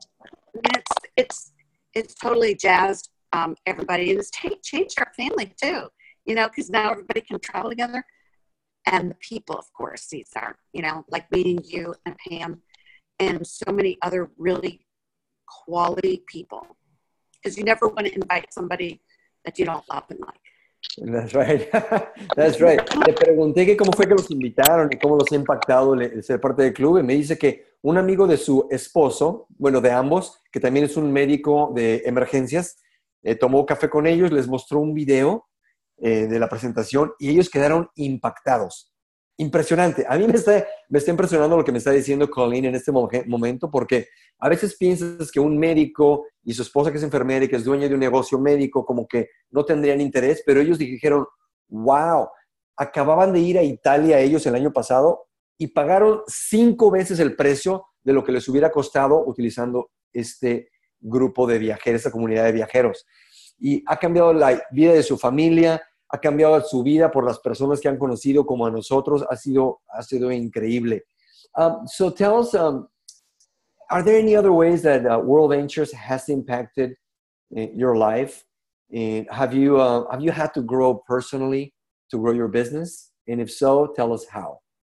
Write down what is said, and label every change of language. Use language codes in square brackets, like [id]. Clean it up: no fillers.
[en] So I mean, it's totally jazzed everybody, and it's changed our family too, you know, because now everybody can travel together. And the people, of course, these are, you know, like meeting you and Pam and so many other really quality people. Because you never want to invite somebody that you don't love and like. That's right. That's right. [es] Le pregunté que cómo fue que los invitaron y cómo los ha impactado el ser parte del club. Y me dice que un amigo de su esposo, bueno, de ambos, que también es un médico de emergencias, tomó café con ellos, les mostró un video de la presentación y ellos quedaron impactados. Impresionante. A mí me está impresionando lo que me está diciendo Colleen en este momento, porque a veces piensas que un médico y su esposa, que es enfermera y que es dueña de un negocio médico, como que no tendrían interés, pero ellos dijeron, wow, acababan de ir a Italia ellos el año pasado y pagaron 5 veces el precio de lo que les hubiera costado utilizando este grupo de viajeros, esta comunidad de viajeros. Y ha cambiado la vida de su familia, ha cambiado su vida por las personas que han conocido como a nosotros. Ha sido increíble. [en] So tell us, are there any other ways that World Ventures has impacted your life? And have you had to grow personally to grow your business? And if so, tell us how.